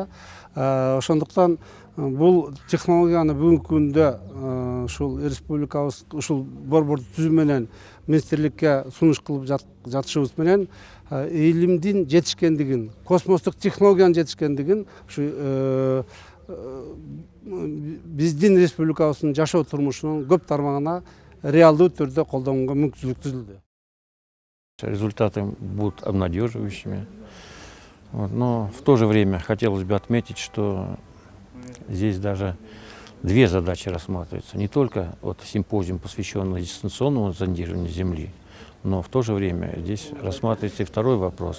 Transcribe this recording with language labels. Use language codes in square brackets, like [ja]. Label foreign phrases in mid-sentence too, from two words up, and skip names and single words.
[ky] Ошондуктан бул технологияны бүгүнкү күндө ушул республикабыз ушул борборду түзүү менен министрликке сунуш кылып жатышыбыз менен илимдин жетишкендигин, космостук технологиянын жетишкендигин ушу биздин республикабыздын жашоо турмушунун көп тармагына реалдуу түрдө колдонгонго мүмкүнчүлүк түзүлдү. [ru] Результаты будут обнадеживающими. Но в то же время хотелось бы отметить, что здесь даже две задачи рассматриваются. Не только симпозиум, посвященный дистанционному зондированию Земли, но в то же время здесь рассматривается и второй вопрос.